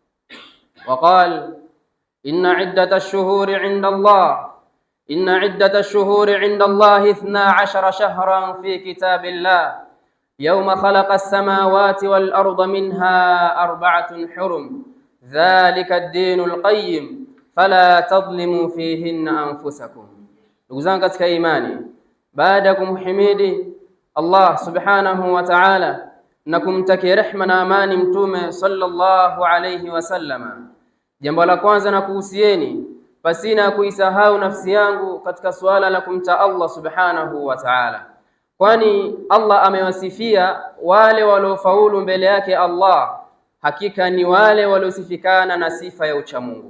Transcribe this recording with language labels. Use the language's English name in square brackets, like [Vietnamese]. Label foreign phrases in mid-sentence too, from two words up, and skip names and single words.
[Arabic] وقال: إن عدة الشهور عند الله 12 شهرا في كتاب الله يوم خلق السماوات والأرض منها 4 حرم ذلك الدين القيم فلا تظلموا فيهن أنفسكم. [Swahili] Ndugu zangu katika imani, baada ya kumhimidi [Arabic] الله سبحانه وتعالى [Swahili] na kumtakia rehma na amani mtume [Arabic] صلى الله عليه وسلم, [Swahili] jambo la kwanza na kuhusieni pasina kuisahau nafsi yangu katika suala la kumta [Arabic] الله سبحانه وتعالى, [Swahili] kwani Allah amewasifia wale waliofaulu mbele yake Allah, hakika ni wale waliosifikana na sifa ya uchamungu.